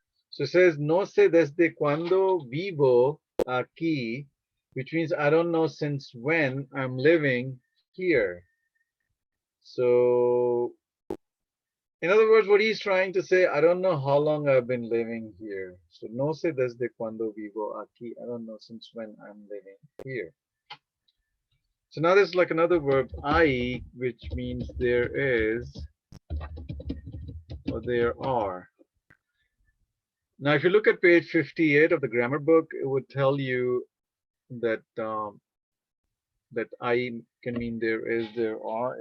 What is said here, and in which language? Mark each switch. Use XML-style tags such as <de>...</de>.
<en>So it says,</en> <es>no sé desde cuando vivo aquí,</es> <en>which means I don't know since when I'm living here. So, in other words, what he's trying to say, I don't know how long I've been living here.</en> <es>So, no sé desde cuando vivo aquí.</es> <en>I don't know since when I'm living here. So now there's like another verb, I, which means there is or there are. Now, if you look at page 58 of the grammar book, it would tell you that that I can mean there is, there are.</en>